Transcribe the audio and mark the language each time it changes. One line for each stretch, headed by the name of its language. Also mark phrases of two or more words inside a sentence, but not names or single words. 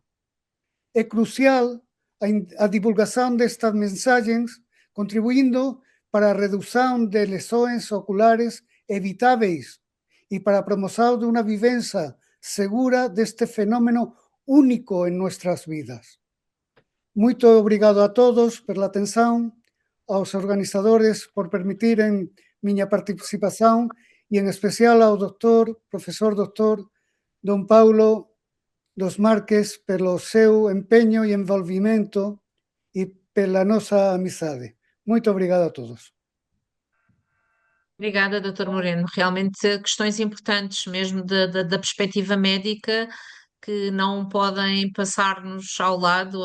Galician: É crucial a divulgación destas mensaxes, contribuindo para a redución de lesões oculares evitáveis
Spanish: y para promoción de una vivencia segura de este fenómeno único en nuestras vidas.
Portuguese: Muito obrigado a todos
Spanish: por la atención,
Portuguese: aos organizadores por permitirem miña participación y en especial ao profesor doctor don Paulo dos Marques pelo seu empeño e envolvimento e pela nosa amizade. Muito obrigado a todos. Obrigada, Dr. Moreno. Realmente questões importantes mesmo da perspectiva médica que não podem passar-nos ao lado.